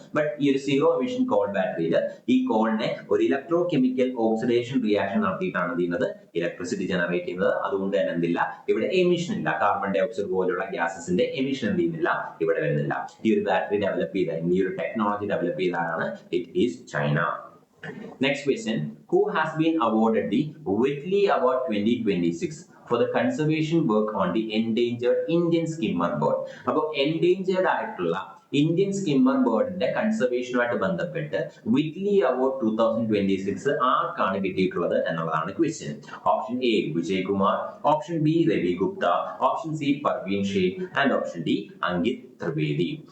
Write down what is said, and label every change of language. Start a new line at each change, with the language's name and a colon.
Malayalam: But ഈ ഒരു zero emission call ബാറ്ററിയിൽ ഈ കോളിനെ ഒരു ഇലക്ട്രോ കെമിക്കൽ ഓക്സിഡേഷൻ റിയാക്ഷൻ നടത്തിയിട്ടാണ് ചെയ്യുന്നത് ഇലക്ട്രിസിറ്റി ജനറേറ്റ് ചെയ്യുന്നത്. അതുകൊണ്ട് തന്നെ എന്തില്ല, ഇവിടെ എമിഷൻ ഇല്ല. കാർബൺ ഡൈ ഓക്സൈഡ് പോലെയുള്ള ഗ്യാസസിന്റെ എമിഷൻ എന്ത് ചെയ്യുന്നില്ല, ഇവിടെ വരുന്നില്ല. ഈ ഒരു ബാറ്ററി ഡെവലപ്പ് ചെയ്ത, ഈ ഒരു ടെക്നോളജി ഡെവലപ്പ് ചെയ്തതാണ്
English: It is China. Next question. Who has been awarded the Whitley Award 2026 for the conservation work on the endangered Indian skimmer bird?
Malayalam: അപ്പോൾ endangered ആയിട്ടുള്ള ഇന്ത്യൻ സ്കിമ്മർ ബേർഡിന്റെ കൺസർവേഷനുമായിട്ട് ബന്ധപ്പെട്ട് വിറ്റ്ലി അവാർഡ് 2026 ആർക്കാണ് കിട്ടിയിട്ടുള്ളത് എന്നുള്ളതാണ് question.
English: Option A Vijay Kumar, option B Ravi Gupta, option C Parveen Shaikh and option D Ankit Trivedi.